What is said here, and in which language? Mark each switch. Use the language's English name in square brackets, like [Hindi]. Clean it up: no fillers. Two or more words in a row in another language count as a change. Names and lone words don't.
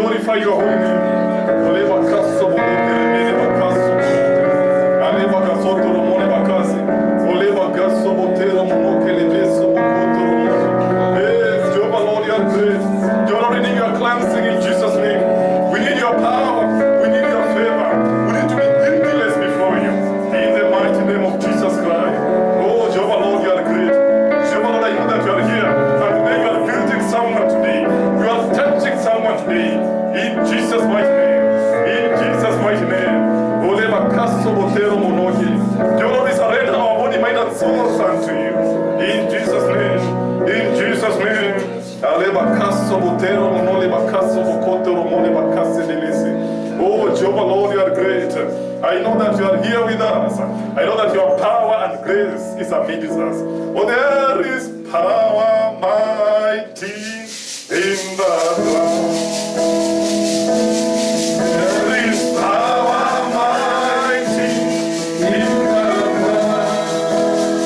[English] glorify your holy name. Oleva kaso bonote remene bakaso. Aleva kasoto romone bakasi. Oleva gaso botero monoke lebeso bokoto romone. Yes, Jehovah Lord, you are great. Jehovah, we need your cleansing in Jesus' name. We need your power. We need your favor. We need to be guiltless before you. In the mighty name of Jesus Christ. Oh, Jehovah Lord, you are great. Jehovah Lord, I know that you are here. And today you are visiting someone today. You are touching someone today. In Jesus' mighty name. In Jesus' mighty name. Oleva kaso botero monoki. Jehovah Lord, we surrender our body, mind, and souls unto you. In Jesus' name. In Jesus' name. Aleva kaso botero monole bakaso bokoto romone bakase delisi. Oh, Jehovah Lord, you are great. I know that you are here with us. I know that your power and grace is amidst us. Oh, there is power mighty in the blood. There is power mighty in the blood.